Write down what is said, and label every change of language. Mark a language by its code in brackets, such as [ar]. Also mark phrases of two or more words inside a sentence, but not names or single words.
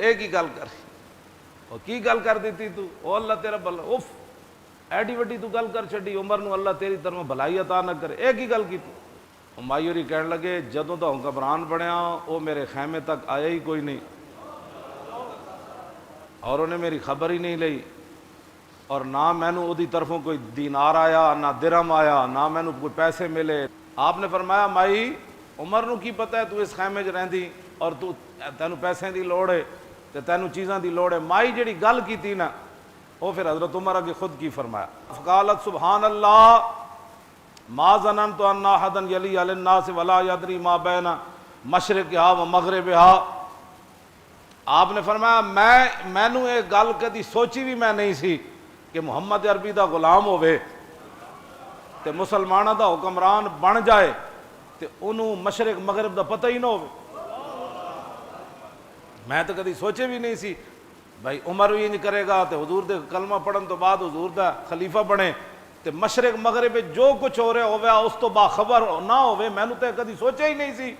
[pa] ایک ہی گل کر او کی گل کر دیتی تو او اللہ تیرا بھلا، اوف ایڈی وڈی تو گل کر چھڑی، عمر نو اللہ تیری طرف بھلائی عطا نہ کرے، ایک ہی گل کی تو مائی ہوری کہن لگے جدوں تو حکمران بنیا او میرے خیمے تک آیا ہی کوئی نہیں اور انہیں میری خبر ہی نہیں لئی، اور نہ مینوں اودی طرفوں کوئی دینار آیا نہ درہم آیا نہ مینوں کوئی پیسے ملے۔ آپ نے فرمایا مائی عمر نو کی پتہ ہے تو اس خیمے چ رہندی اور تو تینوں پیسے دی لوڑ ہے تے تینوں چیزاں دی لوڑ ہے؟ مائی جڑی گل کیتی نا وہ پھر حضرت عمر اگے خود کی فرمایا، [ar] فقالت سبحان اللہ ما ظننت ان احدا یلی علی الناس ولا یدری ما بین مشرقہا و مغربہا، [pa] آپ نے فرمایا مینوں ایک گل کدی سوچی بھی میں نہیں سی کہ محمد عربی دا غلام ہوئے تے مسلمانہ دا حکمران بن جائے تے انہوں مشرق مغرب دا پتہ ہی نہ ہوئے، میں تو کدی سوچے بھی نہیں سی بھائی عمر بھی انج کرے گا تے حضور دے کلمہ پڑھن تو بعد حضور دا خلیفہ بنے تے مشرق مغرب جو کچھ ہو رہا ہویا اس تو باخبر نہ ہوئے، میں نے تو کدی سوچا ہی نہیں سی۔